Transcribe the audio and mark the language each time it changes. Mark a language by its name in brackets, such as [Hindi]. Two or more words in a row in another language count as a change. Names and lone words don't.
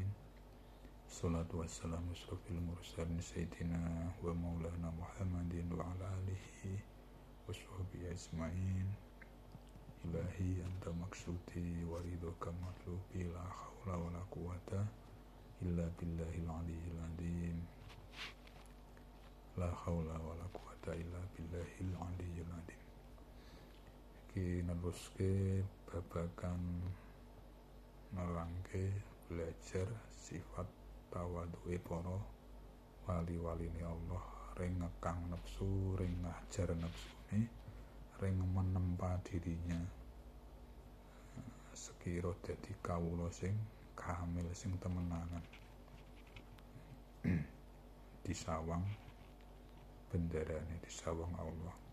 [Arabic] الصلاة والسلام أشرف المرسلين سيدنا ومولانا محمد وعلى آله وصحبه أجمعين. إلهي أنت مقصودي ورضاك مطلوبي، لا حول ولا قوة إلا بالله العلي العظيم. لا حول ولا قوة إلا بالله العلي العظيم. [Javanese] Iki neruske babagan nerangke belajar sifat tawadhu'e para wali-waline Allah, ring ngekang nafsu, ring ngajar nafsune, ring [Indonesian] menempa dirinya [Javanese] sekira dadi kawula sing kamil, sing temenanan disawang bendarane, disawang Allah.